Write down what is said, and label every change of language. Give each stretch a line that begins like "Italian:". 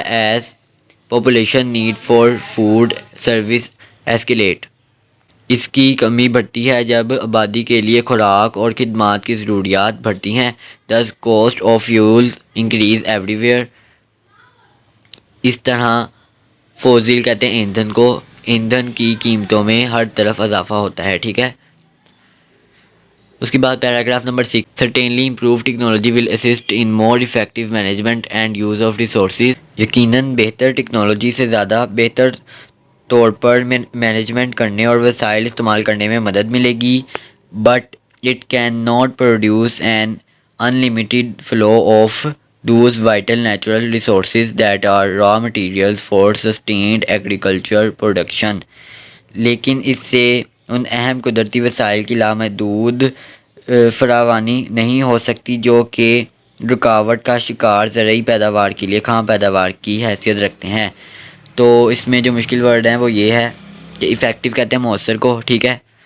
English: as population need for food service escalate,
Urdu: اس کی کمی بڑھتی ہے جب آبادی کے لیے خوراک اور خدمات کی ضروریات بڑھتی ہیں.
English: thus cost of fuel increase everywhere،
Urdu: اس طرح فوزل کہتے ہیں ایندھن کو، ایندھن کی قیمتوں میں ہر طرف اضافہ ہوتا ہے. ٹھیک ہے. اس کے بعد paragraph number 6،
English: certainly improved technology will assist in more effective management and use of resources.
Urdu: یقیناً بہتر ٹیکنالوجی سے زیادہ بہتر طور پر مینجمنٹ کرنے اور وسائل استعمال کرنے میں مدد ملے گی.
English: But it can not produce an unlimited flow of those vital natural resources that are raw materials for sustained agriculture production.
Urdu: لیکن اس سے ان اہم قدرتی وسائل کی لامحدود فراوانی نہیں ہو سکتی جو کہ رکاوٹ کا شکار زرعی پیداوار کے لیے خام پیداوار کی حیثیت رکھتے ہیں. تو اس میں جو مشکل ورڈ ہیں وہ یہ ہے کہ ایفیکٹو کہتے ہیں مؤثر کو. ٹھیک ہے.